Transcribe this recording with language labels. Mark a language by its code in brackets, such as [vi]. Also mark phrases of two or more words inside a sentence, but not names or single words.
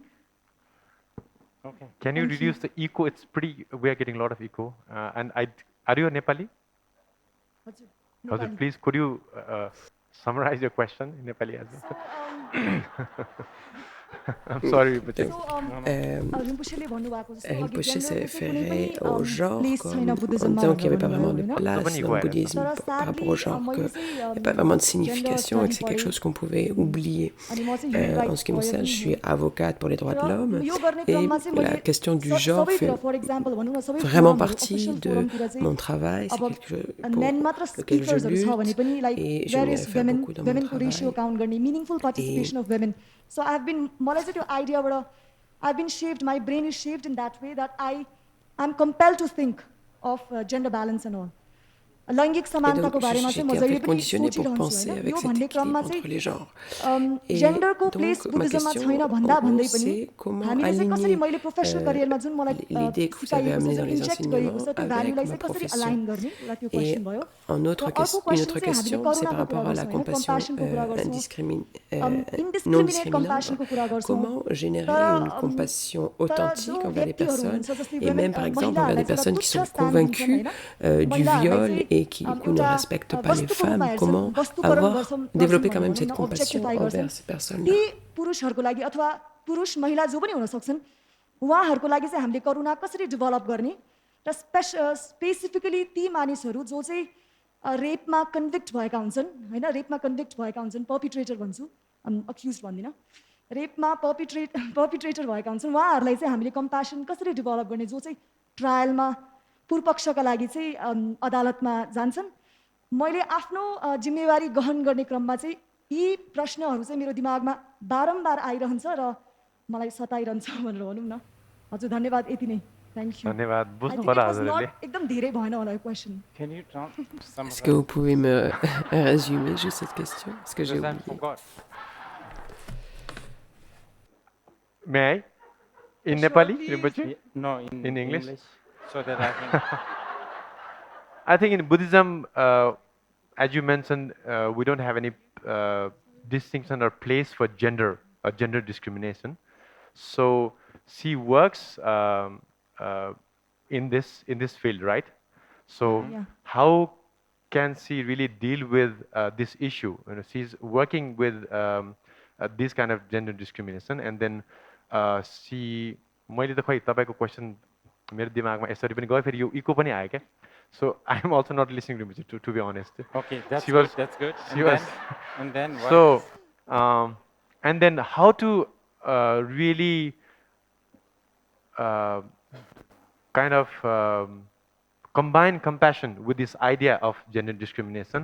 [en] Okay. Can you reduce the echo? It's pretty. We are getting a lot of echo. Are you a Nepali? Nepali. Please, could you summarize your question in Nepali as well? I'm sorry, but [fr] Rinpoche s'est référé au genre, en disant qu'il n'y avait pas vraiment de place dans le bouddhisme par rapport au genre, qu'il n'y a pas vraiment de signification et que c'est quelque chose qu'on pouvait oublier. En ce qui me concerne, je suis avocate pour les droits de l'homme et la question du genre fait vraiment partie de mon travail, c'est quelque chose pour lequel je lutte et j'aimerais faire beaucoup dans mon travail. [en] So I've been shaped, my brain is shaped in that way that I'm compelled to think of gender balance and all. [ne] लैङ्गिक समानताको बारेमा चाहिँ म जहिले पनि सोचिरहन्छु हैन यो भन्ने क्रममा चाहिँ जेन्डरको प्लेस बुद्धिज्ममा छैन भन्दा भन्दै पनि हामीले चाहिँ कसरी मैले [en] professional career [ne] जुन मलाई सिकाइएको छ जुन इन्जेक्ट गरिएको छ त्यो भ्यालुलाई चाहिँ कसरी अलाइन गर्ने एउटा त्यो क्वेशन भयो [fr] une autre question c'est par rapport à la compassion non discriminante. Comment générer une compassion authentique envers les personnes et même par exemple envers des personnes qui sont convaincues du viol et qui ne respectent pas les femmes, comment développer quand même cette compassion envers ces personnes-là. [ne] पुरुषहरुको लागि अथवा पुरुष महिला जो पनि हुन सक्छन् उहाँहरुको लागि चाहिँ हामीले करुणा कसरी डेभलप गर्ने र स्पेसिफिकली ती मानिसहरु जो चाहिँ रेपमा कन्भिक्ट भएका हुन्छन् हैन रेपमा कन्भिक्ट भएका हुन्छन् पर्पिट्रेटर भन्छु अक्युज्ड भन्दिन रेपमा पर्पिट्रेटर भएका हुन्छन् उहाँहरुलाई चाहिँ हामीले कम्प्यासन कसरी डेभलप गर्ने जो चाहिँ ट्रायलमा पूर्वपक्षका लागि चाहिँ अदालतमा जान्छन् मैले आफ्नो जिम्मेवारी गहन गर्ने क्रममा चाहिँ यी प्रश्नहरु चाहिँ मेरो दिमागमा बारम्बार आइरहन्छ र मलाई सताइरहन्छ भनेर भनौं न हजुर धन्यवाद यति नै [en] thank you [ne] धन्यवाद बुझ्नु पर्ला हजुरले एकदम धेरै भएन होला यो क्वेशन [fr] Est-ce que vous pouvez me résumer juste cette question parce que j'ai oublié. [en] May I? In Nepali? No, in English? So that I can... I think in Buddhism, as you mentioned, we don't have any distinction or place for gender or gender discrimination. So she works in this field, right? So how can she really deal with this issue? You know, she's working with this kind of gender discrimination, and then she. [ne] मैले त खै तपाईको क्वेशन मेरो दिमागमा यसरी पनि गयो फेरि यो इको पनि आयो के [en] so I am also not listening to be honest. Okay, that's good. That's good. And then what? So and then how to really kind of combine compassion with this idea of gender discrimination.